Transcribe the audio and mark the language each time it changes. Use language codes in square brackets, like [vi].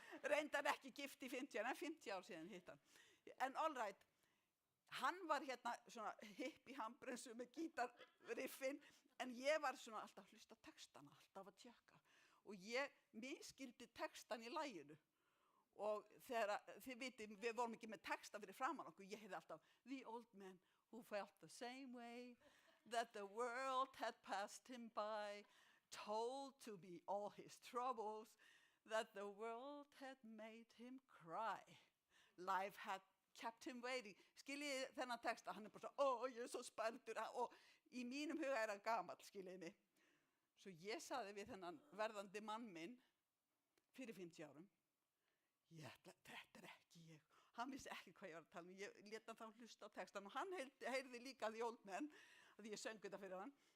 [is] Reyndar ekki gift í 50 ár, en 50 ár síðan hitt hann. En all right, hann var svona hipp í handbremsu með gítarriffin, en ég var svona alltaf að hlusta textana, alltaf að tjekka. Og ég misskildi textan í laginu. Og þegar, þið vitið, við vorum ekki með texta fyrir framan okkur, ég heyrði alltaf, [en] the old man who felt the same way, that the world had passed him by, told to be all his troubles, that the world had made him cry. Life had kept him waiting. [is] Skiljið þennan texta, hann bara svo, ég svo spældur, og í mínum huga hann gamall, skiljiði mig. Svo ég saði við þennan verðandi mann minn, fyrir 50 árum. Þetta er ekki ég. Hann vissi ekki hvað ég var að tala um. Ég lét hann þá hlusta á textan og hann heyrði líka The Old Man, að ég söng þetta fyrir hann.